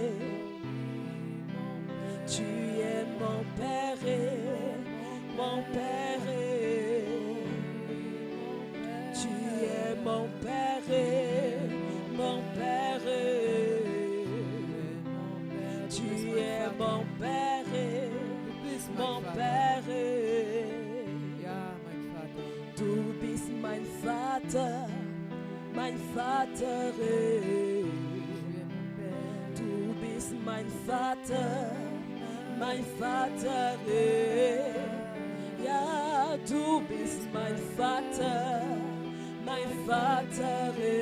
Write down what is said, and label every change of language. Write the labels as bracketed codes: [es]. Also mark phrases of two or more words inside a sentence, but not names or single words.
[fr] Tu es mon Père, mon Père. Tu es mon Père, mon Père. Tu es mon Père, mon Père. [de] Du bist mein Vater, mein Vater. Du bist mein Vater, mein Vater. Ja, du bist mein Vater, mein Vater.